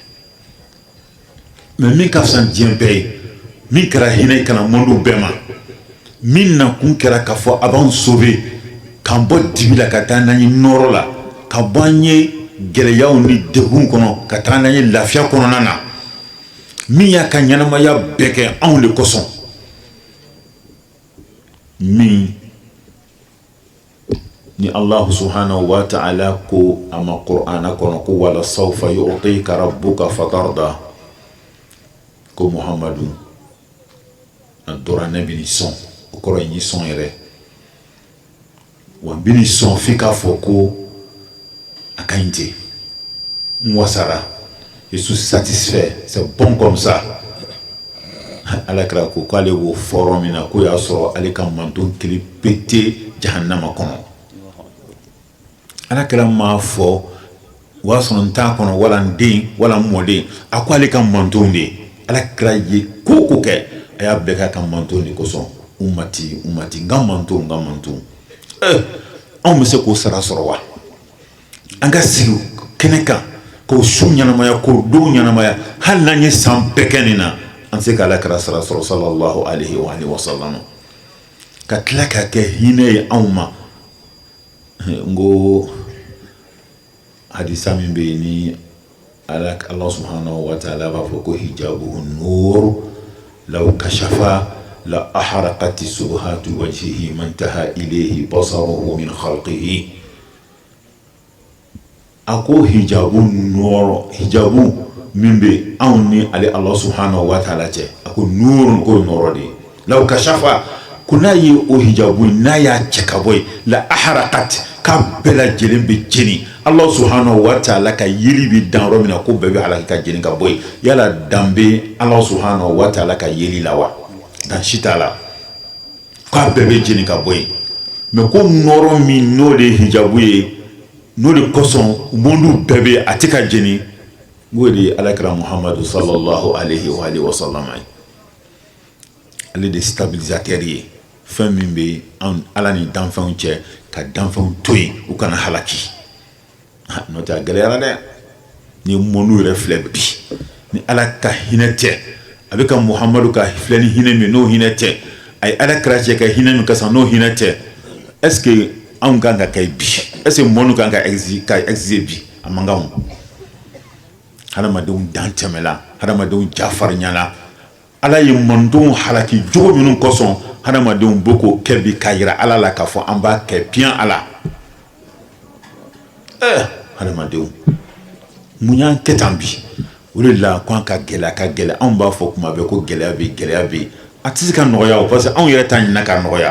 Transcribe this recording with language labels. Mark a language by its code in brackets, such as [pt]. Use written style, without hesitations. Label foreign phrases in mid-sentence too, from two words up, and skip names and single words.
[bm] mais min ka fisa diɲɛ bɛɛ ye min kɛra hinɛ kana monde bɛɛ ma min na kun kɛra k'a fɔ a b'an sauver k'an bɔ dibi la ka taa n'an ye nɔrɔ la ka bɔ an ye gɛlɛyaw ni degun kɔnɔ ka taa n'an ye lafiya kɔnɔna na min y'a ka ɲɛnamaya bɛɛ kɛ anw de kosɔn min ni [ar] الله سبحانه وتعالى [bm] ko a ma Qur'ana kɔnɔ ko [ar] ولسوف يعطيك ربك فترضى [bm] ko Muhammadu a dɔra ne bɛ nin sɔn o kɔrɔ ye nin sɔn yɛrɛ wa n bɛ nin sɔn f'i k'a fɔ ko a ka ɲi ten n wasara [fr] je suis satisfait c'est bon comme ça [bm] alakira ko k'ale b'o fɔrɔ min na ko y'a sɔrɔ ale ka manton kelen [fr] pété [bm] jahannama kɔnɔ alakira m'a fɔ o y'a sɔrɔ n t'a kɔnɔ wala n den wala n mɔden a ko ale ka manton de alakira ye ko ko kɛ a y'a bɛɛ k'a ka manton de kosɔn umati n ka manton anw bɛ se k'o sara sɔrɔ wa an ka sigi kɛnɛ kan k'o su ɲɛnamaya k'o don ɲɛnamaya hali n'an ye san bɛɛ kɛ nin na an tɛ se ka alakira sara sɔrɔ [ar] صلى الله عليه وسلم [bm] ka tila k'a kɛ hinɛ ye anw ma n ko hadisa min bɛ yen ni [ar] الله سبحانه وتعالى [bm] b'a fɔ ko [ar] حجابه النور لو كشفه لأحرقت سبحات وجهه ما انتهى إليه بصره من خلقه [bm] a ko hijabu min bɛ anw ni ale [ar] الله سبحانه وتعالى [bm] cɛ a ko nurun ko nɔrɔ de [ar] لو كشفه [bm] ko n'a ye o hijabu n'a y'a cɛ ka bɔ yen la ahraqat k'a bɛɛ lajɛlen bɛ jeni [ar] الله سبحانه وتعالى [bm] ka yeli bɛ dan yɔrɔ min na ko bɛɛ bɛ halaki ka jeni ka bɔ yen yala dan bɛ [ar] الله سبحانه وتعالى [bm] ka yeli la wa dan si t'a la k'a bɛɛ bɛ jeni ka bɔ yen mais ko nɔrɔ min n'o de ye hijabu ye n'o de kosɔn monde bɛɛ bɛ a tɛ ka jeni n'o de ye alakira muhamadu [ar] صلى الله عليه وسلم [bm] ye ale de stabilisateur ye fɛn min bɛ ala ni danfɛnw cɛ ka danfɛnw to yen u kana halaki n'o tɛ a gɛlɛyara dɛ ni monde yɛrɛ filɛ bi ni ala ka hinɛ tɛ a bɛ ka muhamadu ka filɛ ni hinɛ min n'o hinɛ tɛ a ye alakira cɛ ka hinɛ min ka san n'o hinɛ tɛ [fr] est ce que [bm] anw kan ka kɛ bi [fr] est ce que [bm] monde kan ka exiger bi a man kan hadamadenw dan tɛmɛla hadamadenw jafarinyala ala ye mandenw halaki jogo minnu kosɔn hadamadenw bɛ k'o kɛ bi k'a yira ala la k'a fɔ an b'a kɛ bien ala hadamadenw mun y'an kɛ tan bi o de la ko an ka gɛlɛya anw b'a fɔ kuma bɛɛ ko gɛlɛya bɛ a tɛ se ka nɔgɔya o parce que anw yɛrɛ t'a ɲinina ka nɔgɔya